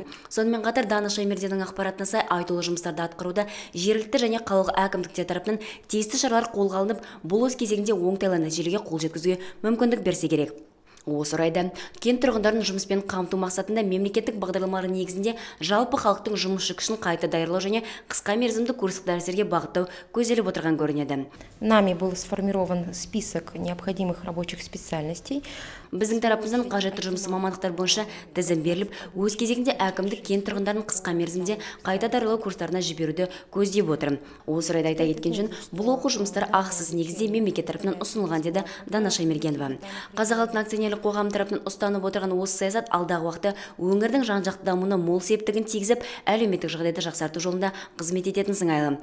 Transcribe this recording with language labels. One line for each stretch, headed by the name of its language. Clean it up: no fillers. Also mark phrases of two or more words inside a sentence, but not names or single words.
Kazakh: Сонымен қатар Даныш Шаймерденнің ақпаратына сай, айтулы жұмыстарды атқаруда жергілікті және қалалық әкімдіктер тарапынан тиісті шаралар қолға алынып, бұл өз кезегінде оңтайлы нәтижеге қол жеткізуге мүмкіндік берсе керек. Осы орайда кент тұрғындарын жұмыспен қамту мақсатында мемлекеттік бағдарламалар негізінде жалпы халықтың жұмысшы күшін қайта даярлау және қысқа мерзімді курстық дәрістерге бағыттау көзделіп отырған көрінеді.
Russian: Нами был сформирован список необходимых рабочих специальностей.
Kazakh: Біздің тарапымыздан қажетті жұмыс мамандықтар бойынша тізім беріліп, өз кезегінде әкімдік кент тұрғындарын қысқа мерзімде қайта даярлау курстарына жіберуді көздеп отыр. Осы орайда айта кеткен жөн, бұл оқу жұмыстары ақысыз негізде мемлекет тарапынан ұсынылған деді Дана Шаймергенова. Қазақ акционерлік қоғам тарапынан ұстанып отырған осы саясат алдағы уақытта өңірдің жан-жақты дамуына мол септігін тигізіп, әлеуметтік жағдайды жақсарту жолында қызмет ететін сыңайлы.